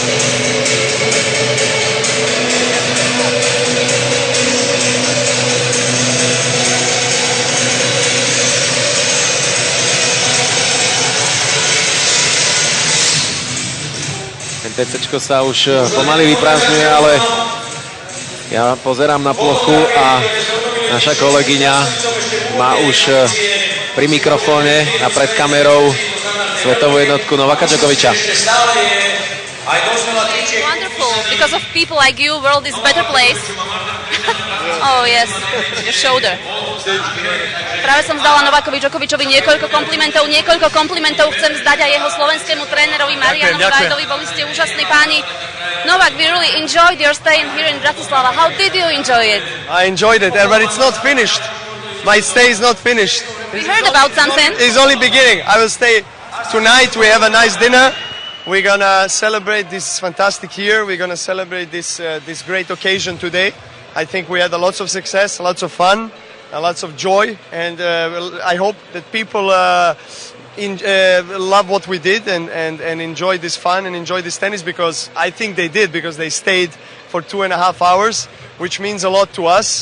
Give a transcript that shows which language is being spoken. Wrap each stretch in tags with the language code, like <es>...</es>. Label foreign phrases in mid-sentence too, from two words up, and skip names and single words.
<sk>TCčko sa už pomaly vyprázdňuje, ale ja pozerám na plochu a naša kolegyňa má už pri mikrofóne a pred kamerou svetovú jednotku Nováka Djokoviča.</sk> <en>Wonderful. Because of people like you, world is better place. Oh yes, your shoulder.</en> <sk>Práve som zdala Novákovi Djokovičovi niekoľko komplimentov chcem zdať aj jeho slovenskému trénerovi Marianovi Vajdovi. Boli ste úžasní páni.</sk> <en>Novak, we really enjoyed your stay here in Bratislava. How did you enjoy it? I enjoyed it, but it's not finished. My stay is not finished. We heard about something. It's only beginning. I will stay tonight. We have a nice dinner, we're gonna celebrate this fantastic year. We're gonna celebrate this great occasion today. I think we had lots of success, lots of fun, lots of joy, and I hope that people love what we did and enjoy this fun and enjoy this tennis, because I think they did, because they stayed for 2.5 hours, which means a lot to us.</en>